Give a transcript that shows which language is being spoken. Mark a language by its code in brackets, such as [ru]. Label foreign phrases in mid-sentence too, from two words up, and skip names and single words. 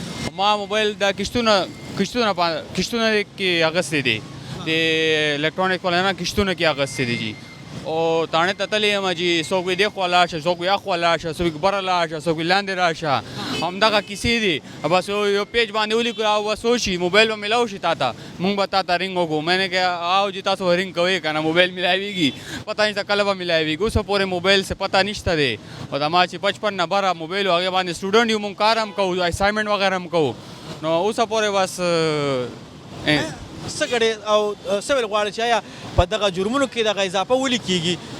[ps] ما موبایل دا کشتونه کې اخیستی دی، د الکترونیک والا نه کشتونه کې اخیستی دی جی. او تاڼې ته تللی یم جي، څوک وایي دې خوا لاړ شه، څوک وایي هخوا لاړ شه، څوک بره لاړ شه، څوک وایي لاندې راشه. همدغه کیسې دي. بس یو پیج باندې ولیکو او بس وشي، موبایل به میلاو شي تا ته، مونږ به تا ته رنګ وکړو. [ur] میں نے کہا آؤ جی [ps] تاسو رنګ کوئ که نه موبایل میلاویږي، پته نشته کله به میلاویږي. اوسه پورې موبایل څه پته نشته دی. او د ما چې 55 نه بره موبایل و هغې باندې سټوډنټ یو، مونږ کار هم کوو، اسایمنټ وغیره هم کوو. نو اوسه پورې بس څه ګړې او څه ویل غواړئ چې آیا په دغه جرمونو کې دغه اضافه ولې کېږي؟